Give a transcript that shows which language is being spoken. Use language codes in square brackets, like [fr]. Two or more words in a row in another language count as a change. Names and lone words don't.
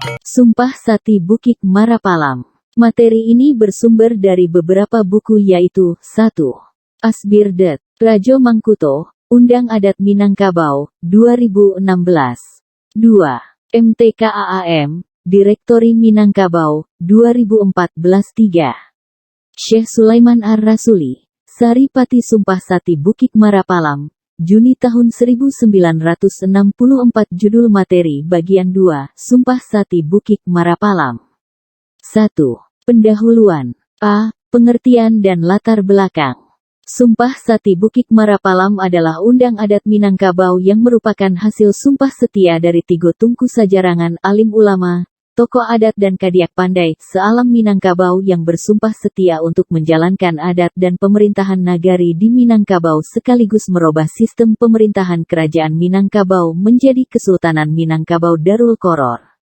[id] Sumpah Sati Bukit Marapalam. Materi ini bersumber dari beberapa buku yaitu 1. Asbirdet, Rajo Mangkuto, Undang Adat Minangkabau, 2016. 2. MTKAAM, Direktori Minangkabau, 2014. 3. Syekh Sulaiman Ar-Rasuli, Saripati Sumpah Sati Bukit Marapalam, Juni tahun 1964. Judul materi bagian 2, Sumpah Sati Bukit Marapalam. 1. Pendahuluan. A. Pengertian dan latar belakang. Sumpah Sati Bukit Marapalam adalah undang adat Minangkabau yang merupakan hasil sumpah setia dari Tigo Tungku Sajarangan alim ulama, tokoh adat dan [min] kadiak pandai [id] sealam Minangkabau yang bersumpah setia untuk menjalankan adat dan pemerintahan nagari di Minangkabau sekaligus merubah sistem pemerintahan kerajaan Minangkabau menjadi Kesultanan Minangkabau Darul Qoror.